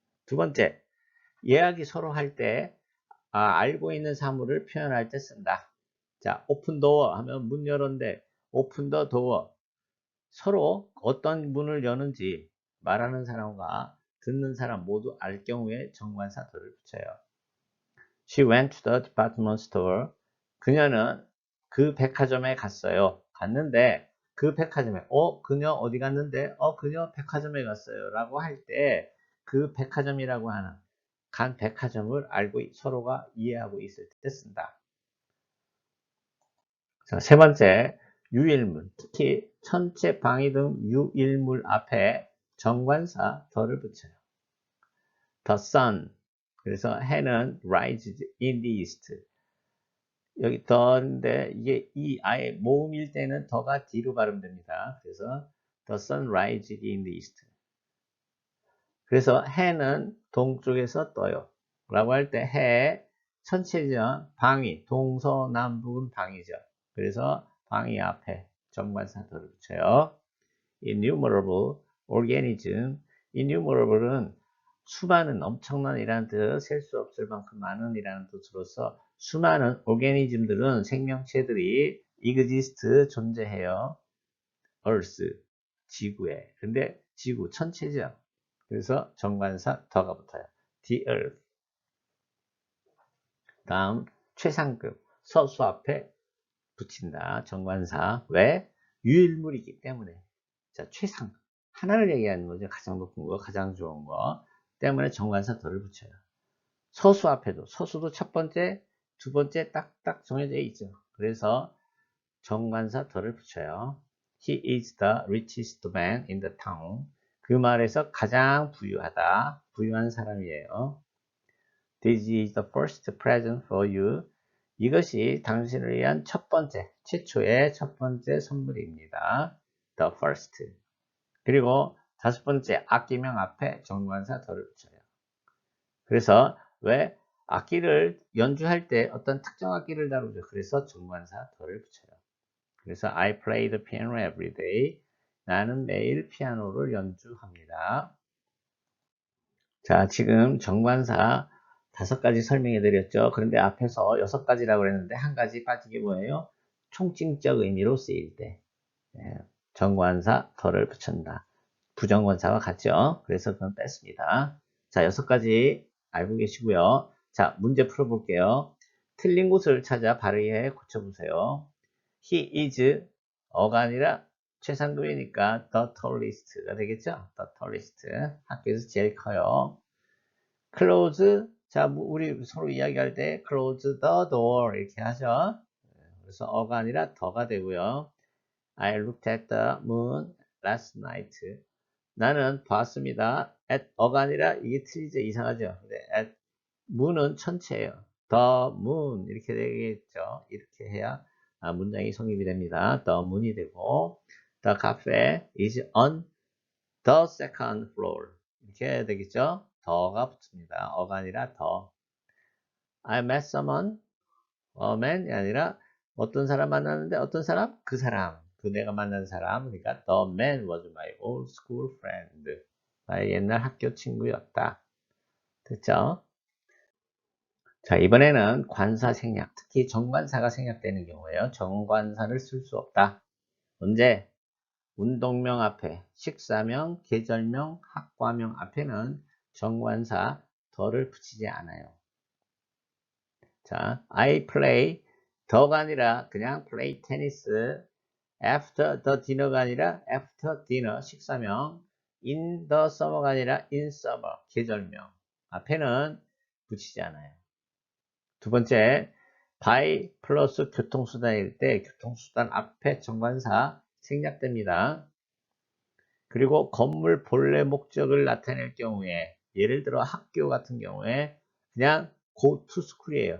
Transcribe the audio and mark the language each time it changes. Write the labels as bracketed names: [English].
[Korean] 두 번째, 이야기 서로 할 때 알고 있는 사물을 표현할 때 쓴다. 자, 오픈 도어 하면 문 열었는데 오픈 더 도어. 서로 어떤 문을 여는지 말하는 사람과 듣는 사람 모두 알 경우에 정관사 더를 붙여요. [English] She went to the department store. [Korean] 그녀는 그 백화점에 갔어요. 갔는데 그 백화점에 그녀 어디 갔는데 그녀 백화점에 갔어요 라고 할 때 그 백화점이라고 하는 간 백화점을 알고 서로가 이해하고 있을 때 쓴다. 자, 세 번째, 유일문. 특히 천체, 방위 등 유일물 앞에 정관사 더를 붙여요. [English] The sun. [Korean] 그래서 해는 [English] rises in the east. [Korean] 여기 더인데 이게 아예 모음일 때는 더가 뒤로 발음됩니다. 그래서 [English] the sun rises in the east. [Korean] 그래서 해는 동쪽에서 떠요. 라고 할 때 해, 천체죠. 방위, 동서남북은 방위죠. 그래서 방위 앞에 정관사 더를 붙여요. [English] innumerable organism. [Korean] innumerable은 수많은, 엄청난 이라는 뜻, 셀 수 없을 만큼 많은 이라는 뜻으로서 수많은 organism들은 생명체들이 exist, 존재해요. earth, 지구에. 근데 지구, 천체죠. 그래서 정관사 더가 붙어요. [English] the earth. [Korean] 다음 최상급, 서수 앞에 붙인다. 정관사. 왜? 유일물이기 때문에. 자, 최상급. 하나를 얘기하는 거죠. 가장 높은 거, 가장 좋은 거. 때문에 정관사 더를 붙여요. 서수 앞에도, 서수도 첫 번째, 두 번째 딱딱 정해져 있죠. 그래서 정관사 더를 붙여요. [English] He is the richest man in the town. [Korean] 그 말에서 가장 부유하다. 부유한 사람이에요. [English] This is the first present for you. [Korean] 이것이 당신을 위한 첫 번째, 최초의 첫 번째 선물입니다. [English] The first. [Korean] 그리고 다섯 번째, 악기명 앞에 정관사 더를 붙여요. 그래서 왜 악기를 연주할 때 어떤 특정 악기를 다루죠. 그래서 정관사 더를 붙여요. [English] 그래서 I play the piano every day. [Korean] 나는 매일 피아노를 연주합니다. 자, 지금 정관사 5가지 설명해 드렸죠. 그런데 앞에서 6가지라고 그랬는데 한 가지 빠진 게 뭐예요? 총칭적 의미로 쓰일 때 정관사 더를 붙인다. 부정관사와 같죠. 그래서 그건 뺐습니다. 자, 6가지 알고 계시고요. 자, 문제 풀어볼게요. 틀린 곳을 찾아 바르게 고쳐보세요. He is 어가 아니라 최상급이니까 [English] the tallest [Korean] 가 되겠죠. [English] the tallest. [Korean] 학교에서 제일 커요. close. 자, 우리 서로 이야기할 때 [English] close the door [Korean] 이렇게 하죠. 그래서 어가 아니라 더가 되고요. [English] I looked at the moon last night. [Korean] 나는 봤습니다. at 어가 아니라 이게 틀리죠. 이상하죠. 근데 [English] at moon [Korean] 은 천체예요. [English] the moon [Korean] 이렇게 되겠죠. 이렇게 해야 문장이 성립이 됩니다. [English] the moon이 되고 the cafe is on the second floor [Korean] 이렇게 해야 되겠죠. 더가 붙습니다. 어가 아니라 더. [English] I met someone, a man [Korean] 이 아니라 어떤 사람 만났는데 어떤 사람? 그 사람. 그 내가 만난 사람. 그러니까 [English] the man was my old school friend. [Korean] 나의 옛날 학교 친구였다. 됐죠? 자, 이번에는 관사 생략, 특히 정관사가 생략되는 경우에요. 정관사를 쓸 수 없다. 언제? 운동명 앞에, 식사명, 계절명, 학과명 앞에는 정관사 더를 붙이지 않아요. [English] 자, I play [Korean] 더가 아니라 그냥 [English] play tennis after the dinner가 아니라 after dinner [Korean] 식사명 [English] in the summer가 아니라 in summer [Korean] 계절명 앞에는 붙이지 않아요. 두 번째, by 플러스 교통수단일 때 교통수단 앞에 정관사 생략됩니다. 그리고 건물 본래 목적을 나타낼 경우에 예를 들어 학교 같은 경우에 그냥 [English] go to school [Korean] 이에요.